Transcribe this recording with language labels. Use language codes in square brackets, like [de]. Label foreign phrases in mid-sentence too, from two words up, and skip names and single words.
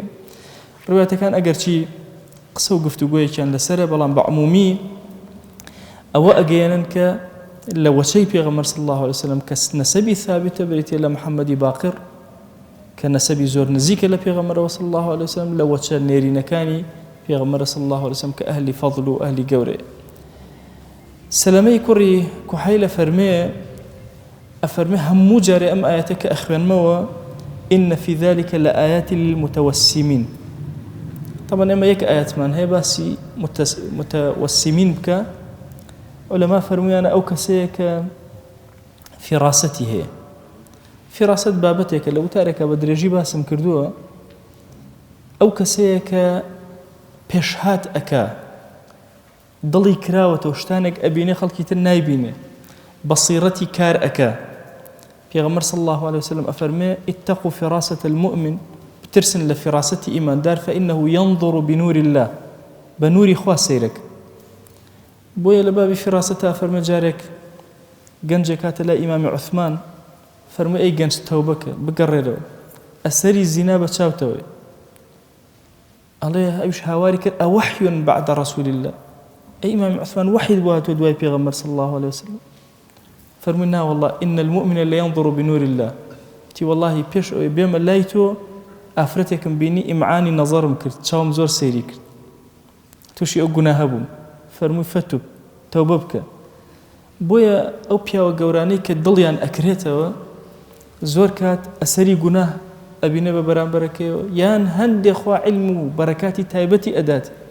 [ckb] ڕوایەتەکان ئەگەرچی قسە و گفتوگۆیەکیان لەسەرە، بەڵام بە عمومی ئەوە ئەگەێنن کە لە وەچەی پێغەمبەر [ar] صلی الله علیه وسلم [ckb] کە نەسەبی ثابتە بریتێ لە محەممەدی باقر کە نەسەبی زۆر نزیکە لە پێغەمبەرەوە [ar] صلی الله علیه وسلم، [ckb] لە وەچە نێرینەکانی پێغەمبەر [ar] صلی الله علیه وسلم [ckb] کە ئەهلی فەضل و ئەهلی گەورەیە. سەلەمەی کوڕی کوحەیلە ئەفەرمێ هەموو جارێ ئەم ئاەتە کە ئەخوێنمەوە [ar] إن في ذلك لآيات للمتوسمين. [ckb] طبعا ئێمە یەک ئاەتمان هەیە باسی متوسمین بکە، علەما فەرموویانە ئەو کەسەیە کە فیراسەتی هەیە. فیراست بابەتێکە لە وتارێکە بە درێژی باسم کردووە، ئەو کەسەیە کە پێشهات ئەکا، دڵی کراوەتەوە شتانێک ئەبینێ خەڵکی تر نایبینێ، بەصیرەتی کار ئەکا. پێغەمبەر [ar] صلی الله عليه وسلم [ckb] ئەفەرمێ [ar] اتقوا فراسة المؤمن، [ckb] بترسن لە فیراسەتی ئیماندار [ar] فإنه ينظر بنور الله، [ckb] بە نوری خوا سەیرەک. بۆیە لە بابی فیراسەتە فەرمێ جارێک گەنجێک هاتە لای ئیمامی عوثمان، فەرمووی ئەی گەنج تەوبەکە بگەڕێرەوە، ئەسەری زینا بە چاوتەوەی. ئەڵێ ئەویش هاواری کرد [ar] ئەوحی بعد رسول الله، [ckb] ئەی ئیمامی عوثمان وحید بۆ هاتووە دوای پێغەمبەر [ar] صلی الله عليه وسلم. [ckb] فەرمووی نا [ar] والله إن المؤمن لينظر بنور الله، [ckb] تی والله پێش ئەوەی بێمە لای تۆ ئافرەتێکم بینی ئیمعانی نەزەرم کرد، چاوم زۆر سەیری کرد، تووشی ئەو گوناهە بووم. فەرمووی فەتوب، تەوبە بکە. بۆیە ئەو پیاوە گەورانەی کە دڵیان ئەکرێتەوە زۆر کات ئەسەری گوناه ئەبینە بە بەرامبەرەکەیەوە، یان هەندێک خوا عیلم و بەرەکاتی تایبەتی ئەدات.